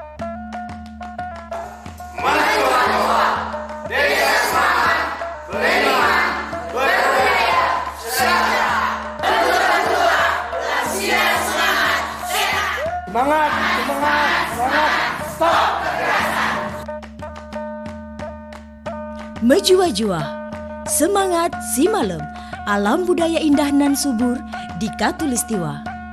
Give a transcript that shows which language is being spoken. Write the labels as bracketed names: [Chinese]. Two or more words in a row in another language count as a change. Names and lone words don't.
[Indonesian] Semangat, semangat, semangat, stop! Mejua-jua, semangat si malam, alam budaya indah nan subur di Katulistiwa.